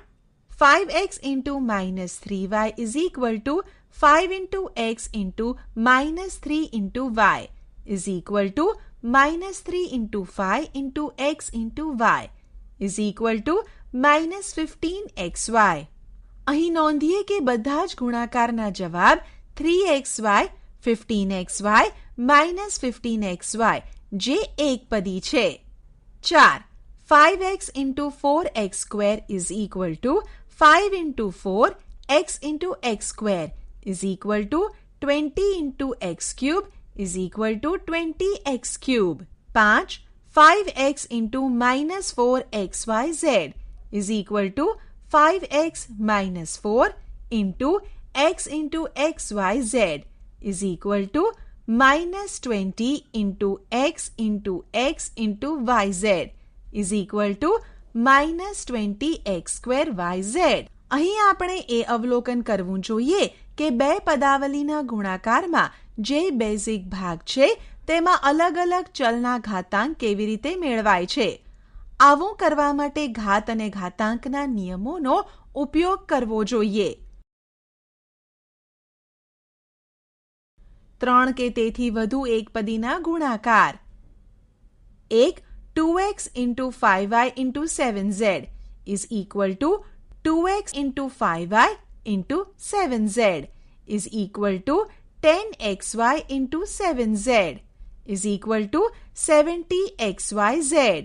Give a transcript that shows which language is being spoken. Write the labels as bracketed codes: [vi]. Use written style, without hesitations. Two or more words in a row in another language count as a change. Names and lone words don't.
[en] 5x into minus 3y is equal to 5 into x into minus 3 into y is equal to minus 3 into 5 into x into y is equal to minus 15xy. [gu] અહીં નોંધીએ કે બધા જ ગુણાકારના જવાબ 3xy, 15xy, -15xy જે એકપદી છે. 4. [en] 5x into 4x square is equal to 5 into 4 x into x square is equal to 20 into x cube is equal to 20x cube. 5. 5x into minus 4xyz is equal to 5x minus 4 into x into xyz is equal to minus 20 into x into yz is equal to minus 20x square yz. [gu] અહીં આપણે એ અવલોકન કરવું જોઈએ કે બે પદાવલીના ગુણાકારમાં જે બેઝિક ભાગ છે તેમાં અલગ અલગ ચલના ઘાતાંક કેવી રીતે મેળવાય છે. આવું કરવા માટે ઘાત અને ઘાતાંકના નિયમોનો ઉપયોગ કરવો જોઈએ. 3 કે તેથી વધુ એકપદીના ગુણાકાર. 1. [en] 2x into 5y into 7z is equal to 2x into 5y into 7z is equal to 10xy into 7z is equal to 70xyz.